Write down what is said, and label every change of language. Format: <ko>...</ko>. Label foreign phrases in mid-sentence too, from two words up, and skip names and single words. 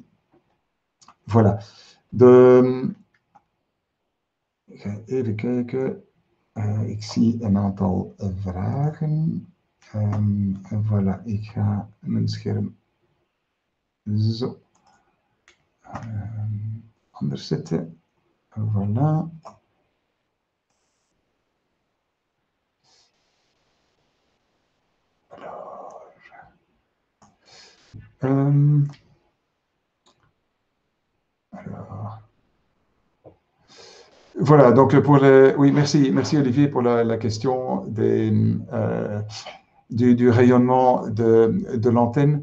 <nl>Voilà. Ik ga even kijken. Ik zie een aantal vragen. Voilà, ik ga mijn scherm zo anders zetten.</nl> <fr>Voilà. Alors. Voilà, donc pour oui, merci Olivier pour la question du rayonnement de l'antenne.</fr>